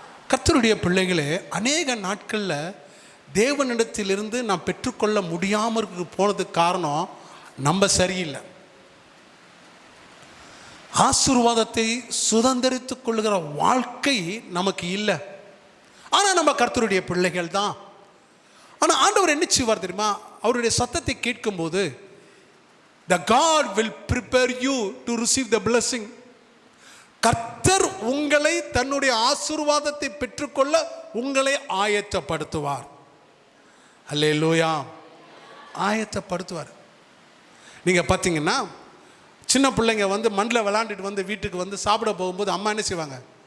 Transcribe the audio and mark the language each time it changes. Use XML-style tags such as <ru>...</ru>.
<ta>கர்த்தருடைய பிள்ளைகளே, அநேக நாட்களில் தேவனிடத்திலிருந்து நாம் பெற்றுக்கொள்ள முடியாமல் போனதுக்கு காரணம் நம்ம சரியில்லை. ஆசீர்வாதத்தை சுதந்திரித்துக் கொள்ளுகிற வாழ்க்கை நமக்கு இல்லை. ஆனால் நம்ம கர்த்தருடைய பிள்ளைகள் தான். ஆனால் ஆண்டவர் என்ன செய்வார் தெரியுமா? அவருடைய சத்தத்தை கேட்கும்போது,</ta> <en>the God will prepare you to receive the blessing.</en> <ta>கர்த்தர் உங்களை தன்னுடைய ஆசீர்வாதத்தை பெற்றுக்கொள்ள உங்களை ஆயத்தப்படுத்துவார். அல்லேலூயா. ஆயத்தப்படுத்துவார். நீங்கள் பார்த்தீங்கன்னா சின்ன பிள்ளைங்க வந்து மண்ணில் விளாண்டுட்டு வந்து வீட்டுக்கு வந்து சாப்பிட போகும்போது அம்மா என்ன செய்வாங்க?</ta>